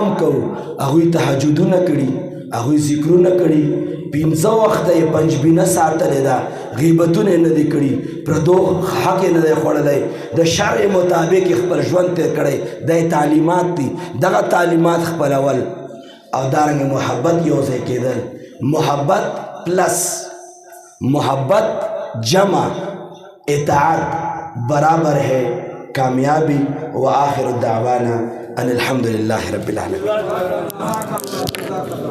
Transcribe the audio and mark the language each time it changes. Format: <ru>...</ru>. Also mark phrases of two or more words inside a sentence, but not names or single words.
<ps>هم کوو هغوی تهجدونه کړي هغوی ذکرونه کړي 15 وخته یې پنجبینه ساتلې ده غیبتونه یې نه دي کړي پردو حق یې نه دی خوړلی د شرع مطابق یې خپل ژوند تېر کړی دا تعلیمات دي دغه تعلیمات خپلول او دارنګه محبت یو ځای کېدل</ps> <ur>محبت پلس محبت جمع اطاعت برابر ہے کامیابی</ur> <ar>و آخر الدعوانا ان الحمد للہ رب العالمین.</ar>